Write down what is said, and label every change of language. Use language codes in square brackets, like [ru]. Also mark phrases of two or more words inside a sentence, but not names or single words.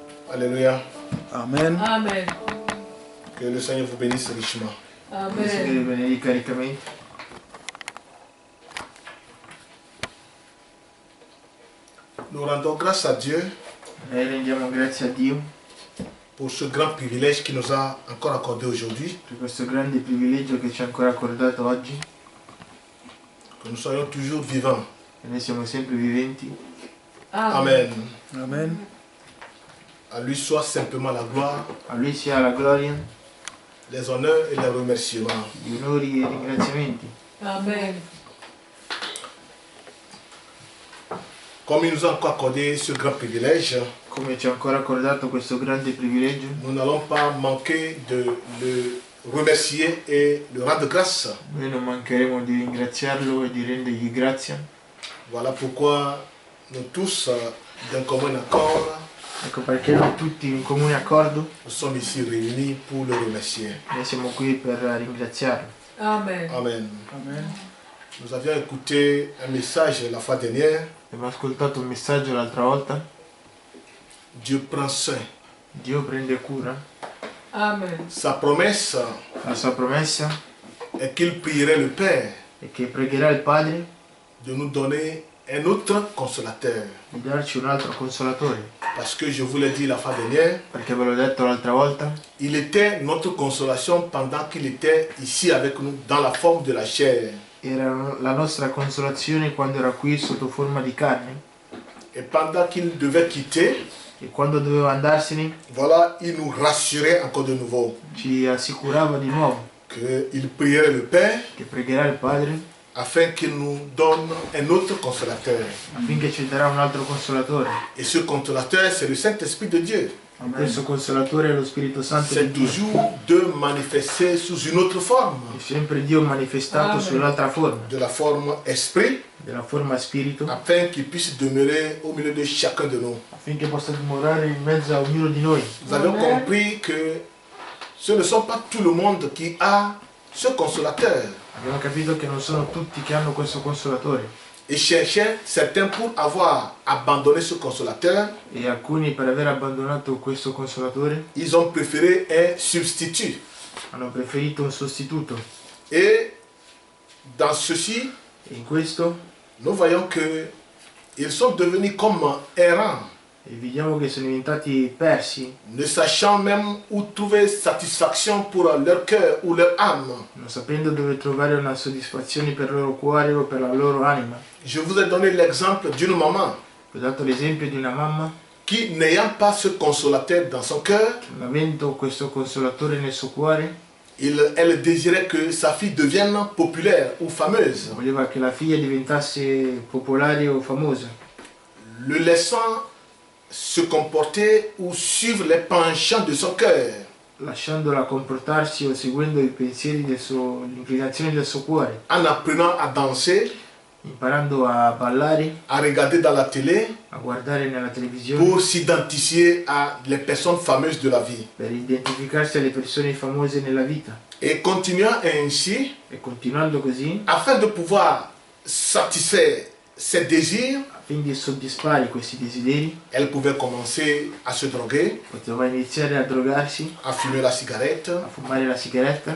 [fr] Alléluia. Amen. Amen. Que le Seigneur vous bénisse richement. [it] Il Signore Amen. benedica riccamente. [fr] Nous rendons grâce à Dieu [it] Noi rendiamo grazie a Dio [fr] pour ce grand privilège qu'il nous a encore accordé aujourd'hui, [it] per questo grande privilegio che ci ha ancora accordato oggi, [fr] que nous soyons toujours vivants. [it] e noi siamo sempre viventi. Amen. Amen. [fr] À lui soit simplement la gloire, [it] A Lui sia la gloria, [fr] les honneurs et les remerciements. [it] gli onori e i ringraziamenti. Amen. [fr] Comme il nous a encore accordé ce grand privilège, [it] Come ci ha ancora accordato questo grande privilegio, [fr] nous n'allons pas manquer de le remercier et le rendre grâce. [it] noi non mancheremo di ringraziarlo e di rendergli grazia. [fr] Voilà pourquoi nous tous, d'un commun accord, [it] Ecco perché noi tutti in comune accordo, [fr] nous sommes ici réunis pour le remercier. [it] noi siamo qui per ringraziarlo. Amen. Amen. Amen. [fr] Nous avions écouté un message la fois dernière. [it] Abbiamo ascoltato un messaggio l'altra volta. [fr] Dieu prend soin. [it] Dio prende cura. Amen. [fr] Sa promesse [it] La sua promessa [fr] est qu'il prierait le Père [it] è che pregherà il Padre [fr] de nous donner un autre consolateur. [it] di darci un altro consolatore. [fr] Parce que je vous l'ai dit la fois dernière, [it] Perché ve l'ho detto l'altra volta, [fr] il était notre consolation pendant qu'il était ici avec nous dans la forme de la chair. [it] era la nostra consolazione quando era qui sotto forma di carne, [fr] Et pendant qu'il devait quitter, [it] e quando doveva andarsene [fr] voilà, il nous rassurait encore de nouveau [it] ci assicurava di nuovo [fr] qu'il prierait le Père [it] che pregherà il Padre [fr] afin qu'il nous donne un autre consolateur. [it] affinché ci darà un altro consolatore. [fr] Et ce consolateur, c'est le Saint-Esprit de Dieu. [it] E questo consolatore è lo Spirito Santo di [fr] C'est [it] Dio. [fr] toujours de manifester sous une autre forme, [it] È sempre Dio manifestato Amen. su un'altra forma, [fr] de la forme esprit, [it] della forma spirito, [fr] afin qu'il puisse demeurer au milieu de chacun de nous. [it] affinché possa dimorare in mezzo a ognuno di noi. [fr] Nous avons Amen. compris que ce ne sont pas tout le monde qui a ce consolateur. [it] Abbiamo capito che non sono tutti che hanno questo consolatore, [fr] Et cherchaient certains pour avoir abandonné ce consolateur, [it] e alcuni per aver abbandonato questo consolatore [fr] ils ont préféré un substitut. [it] hanno preferito un sostituto. [fr] Et dans ceci, [it] E in questo [fr] nous voyons que ils sont devenus comme errants, [it] vediamo che sono diventati persi, [fr] ne sachant même où trouver satisfaction pour leur cœur ou leur âme. [it] non sapendo dove trovare una soddisfazione per il loro cuore o per la loro anima. [fr] Je vous ai donné l'exemple d'une maman [it] Vi ho dato l'esempio di una mamma [fr] qui, n'ayant pas ce consolateur dans son cœur, [it] non avendo questo consolatore nel suo cuore, [fr] elle désirait que sa fille devienne populaire ou fameuse, [it] voleva che la figlia diventasse popolare o famosa, [fr] le laissant se comporter ou suivre les penchants de son cœur. [it] lasciandola comportarsi o seguendo i pensieri le inclinazioni del suo cuore, [fr] En apprenant à danser, [it] imparando a ballare, [fr] à regarder dans la télé, [it] a guardare nella televisione [fr] pour s'identifier à les personnes fameuses de la vie. [it] per identificarsi alle persone famose nella vita. [fr] Et continuant ainsi, [it] E continuando così, [fr] afin de pouvoir satisfaire ses désirs, [it] affinché di soddisfare questi desideri, [fr] elle pouvait commencer à se droguer, [it] poteva iniziare a drogarsi, [fr] à fumer la cigarette, [it] a fumare la sigaretta,